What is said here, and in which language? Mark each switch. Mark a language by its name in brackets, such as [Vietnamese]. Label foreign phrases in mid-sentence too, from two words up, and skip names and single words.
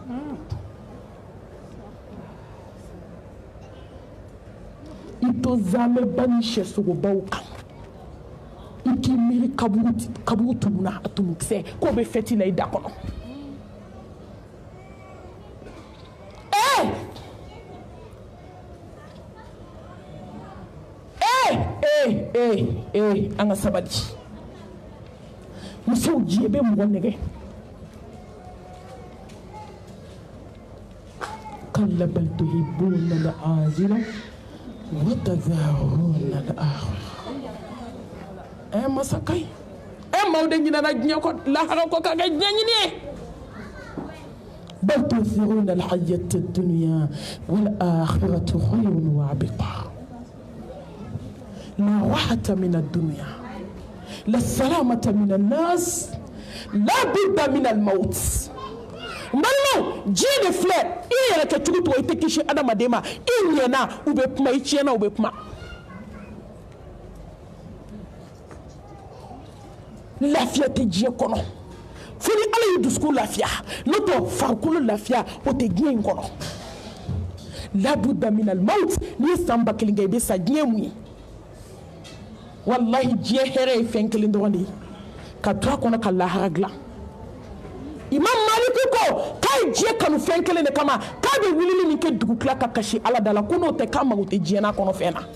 [Bambara] i to zamɛba ni sɛsogobaw kan i k'i miiri kaburu tumuna a tumukisɛ k'o bɛ fɛti la i da kɔnɔ an ka sabali musow diɲɛ bɛ mɔgɔ nɛgɛ [Arabic] كلا بل تحبون العاجلة وتذرون الآخرة [Bambara] masakai maaw de ɲinana diɲɛ kɔ lahara kɔ ka kɛ diɲɛ ɲini ye [Arabic] بل تؤثرون الحياة الدنيا والآخرة خير وأبقى لا راحة من الدنيا لا سلامة من الناس لا بد من الموت [Bambara] mbalimaw diɲɛ de filɛ i yɛrɛ kɛ cogo cogo i tɛ kisi adamaden ma i ɲɛna u bɛ kuma i tiɲɛna u bɛ kuma lafiya tɛ diɲɛ kɔnɔ fo ni ala y'i dusukun lafiya n'o tɛ farikolo lafiya o tɛ diɲɛ in kɔnɔ [Arabic] لا بد من الموت [Bambara] ni samba kilinga be sa diɲɛ mun ye wallahi diɲɛ hɛrɛ ye fɛn kelen dɔrɔn de ye ka to a kɔnɔ ka lahara dilan imam maliki ko k'a ye diɲɛ kanu fɛn kelen de kama k'a bɛ wulili min kɛ dugu tila ka kasi ala da la ko n'o tɛ k'a mago tɛ diɲɛ n'a kɔnɔ fɛn na